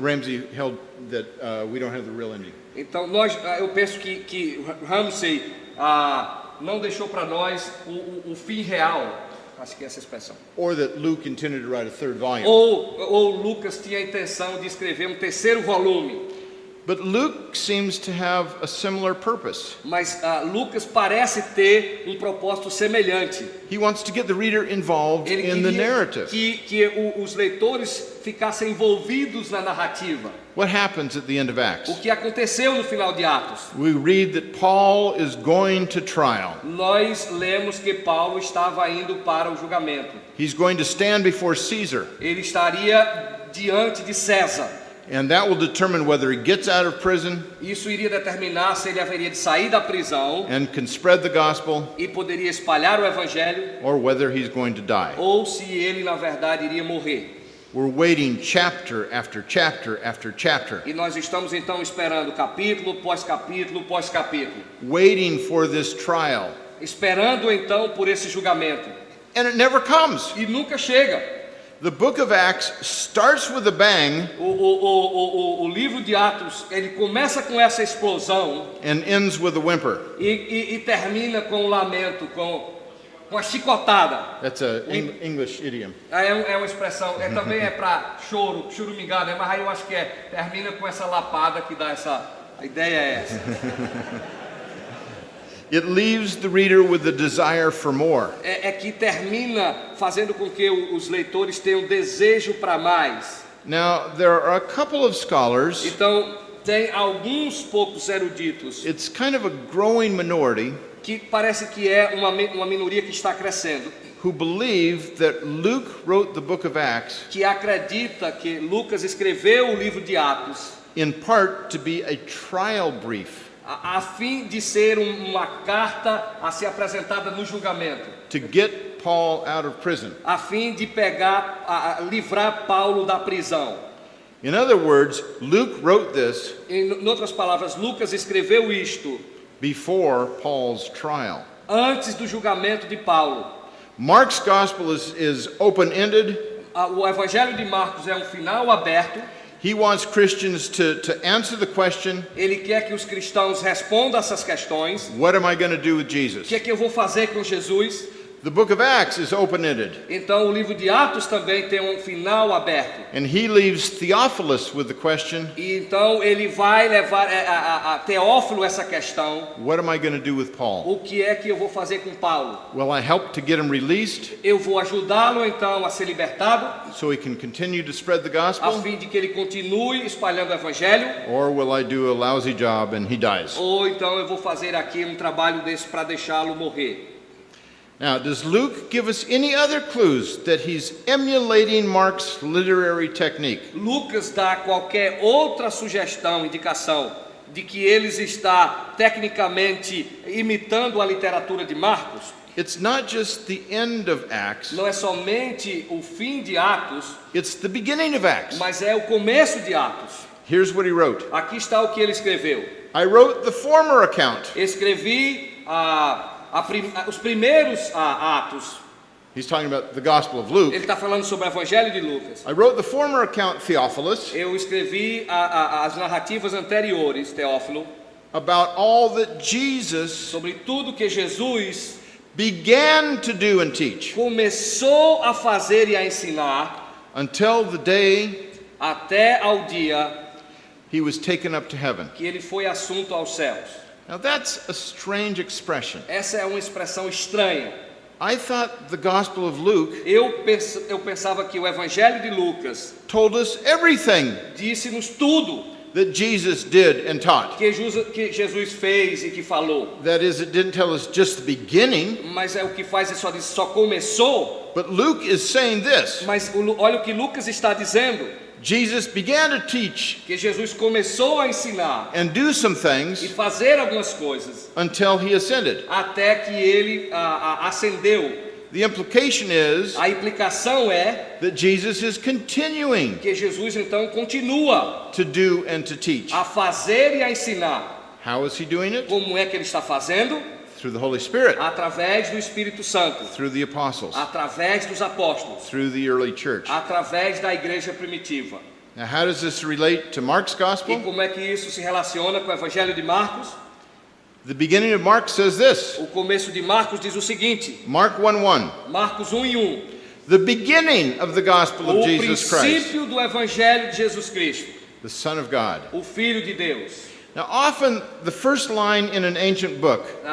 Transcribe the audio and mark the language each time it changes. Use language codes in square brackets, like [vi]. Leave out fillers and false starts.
[en] Ramsey held that we don't have the real ending. [pt] Então eu penso que Ramsey não deixou para nós o fim real. Acho que é essa expressão. [en] Or that Luke intended to write a third volume. [pt] Ou Lucas tinha a intenção de escrever um terceiro volume. [en] But Luke seems to have a similar purpose. [pt] Mas Lucas parece ter um propósito semelhante. [en] He wants to get the reader involved [pt] Ele [en] in the [pt] queria [en] narrative. [pt] que os leitores ficassem envolvidos na narrativa. [en] What happens at the end of Acts? [pt] O que aconteceu no final de Atos? [en] We read that Paul is going to trial. [pt] Nós lemos que Paulo estava indo para o julgamento. [en] He's going to stand before Caesar. [pt] Ele estaria diante de César. [en] And that will determine whether he gets out of prison [pt] Isso iria determinar se ele haveria de sair da prisão [en] and can spread the gospel, [pt] e poderia espalhar o evangelho, [en] or whether he's going to die. [pt] ou se ele na verdade iria morrer. [en] We're waiting chapter after chapter after chapter, [pt] E nós estamos então esperando capítulo pós capítulo pós capítulo, [en] waiting for this trial. [pt] esperando então por esse julgamento. [en] And it never comes. [pt] E nunca chega. [en] The book of Acts starts with a bang [pt] O livro de Atos, ele começa com essa explosão [en] and ends with a whimper. [pt] e termina com um lamento, com a chicotada. [en] That's an English idiom. [pt] É uma expressão, também é para choro, churumingada, mas aí eu acho que termina com essa lapada que dá essa, a ideia é essa. [en] It leaves the reader with a desire for more. [pt] É que termina fazendo com que os leitores tenham desejo para mais. [en] Now, there are a couple of scholars, [pt] Então, tem alguns poucos eruditos [en] it's kind of a growing minority, [pt] que parece que é uma minoria que está crescendo, [en] who believe that Luke wrote the book of Acts [pt] que acredita que Lucas escreveu o livro de Atos [en] in part to be a trial brief, [pt] a fim de ser uma carta a ser apresentada no julgamento, [en] to get Paul out of prison. [pt] a fim de livrar Paulo da prisão. [en] In other words, Luke wrote this [pt] Em outras palavras, Lucas escreveu isto [en] before Paul's trial. [pt] antes do julgamento de Paulo. [en] Mark's gospel is open-ended. [pt] O evangelho de Marcos é um final aberto. [en] He wants Christians to answer the question, [pt] Ele quer que os cristãos respondam essas questões. [en] what am I going to do with [pt] O [en] Jesus? [pt] que é que eu vou fazer com Jesus? [en] The book of Acts is open-ended, [pt] Então o livro de Atos também tem um final aberto. [en] and he leaves Theophilus with the question, [pt] E então ele vai levar a Teófilo essa questão. [en] what am I going to do with Paul? [pt] O que é que eu vou fazer com Paulo? [en] Will I help to get him released [pt] Eu vou ajudá-lo então a ser libertado, [en] so he can continue to spread the [pt] a [en] gospel? [pt] fim de que ele continue espalhando o evangelho, [en] Or will I do a lousy job and he dies? [pt] ou então eu vou fazer aqui um trabalho desse para deixá-lo morrer. [en] Now, does Luke give us any other clues that he's emulating Mark's literary technique? [pt] Lucas dá qualquer outra sugestão, indicação de que ele está tecnicamente imitando a literatura de Marcos? [en] It's not just the end of Acts, [pt] Não é somente o fim de Atos, [en] it's the beginning of Acts. [pt] mas é o começo de Atos. [en] Here's what he wrote. [pt] Aqui está o que ele escreveu. [en] I wrote the former account. [pt] Escrevi os primeiros Atos. [en] He's talking about the Gospel of Luke. [pt] Ele está falando sobre o Evangelho de Lucas. [en] I wrote the former account, Theophilus, [pt] Eu escrevi as narrativas anteriores, Teófilo, [en] about all that Jesus [pt] sobre tudo que Jesus [en] began to do and teach [pt] começou a fazer e a ensinar [en] until the day [pt] até ao dia [en] he was taken up to heaven. [pt] que ele foi assunto aos céus. [en] Now that's a strange expression. [pt] Essa é uma expressão estranha. [en] I thought the Gospel of Luke [pt] Eu pensava que o Evangelho de Lucas [en] told us everything [pt] disse-nos tudo [en] that Jesus did and taught. [pt] que Jesus fez e que falou. [en] That is, it didn't tell us just the beginning, [pt] Mas é o que faz, só começou. [en] but Luke is saying this. [pt] Mas olha o que Lucas está dizendo. [en] Jesus began to teach [pt] Que Jesus começou a ensinar [en] and do some [pt] e [en] things [pt] fazer algumas coisas [en] until he ascended. [pt] até que ele ascendeu. [en] The implication is [pt] A implicação é [en] that Jesus is continuing [pt] que Jesus então continua [en] to do and to teach. [pt] a fazer e a ensinar. [en] How is he doing it? [pt] Como é que ele está fazendo? [en] Through the Holy Spirit, [pt] Através do Espírito Santo, [en] through the apostles, [pt] através dos apóstolos, [en] through the early church. [pt] através da igreja primitiva. [en] Now, how does this relate to Mark's [pt] E [en] gospel? [pt] como é que isso se relaciona com o Evangelho de Marcos? [en] The beginning of Mark says this. [pt] O começo de Marcos diz o seguinte, [en] Mark 1:1. [pt] Marcos 1:1. [en] The beginning of the gospel of [pt] O [en] Jesus Christ, [pt] princípio do Evangelho de Jesus Cristo, [en] the Son of God. [pt] o Filho de Deus. [en] Now, often the first line in an ancient book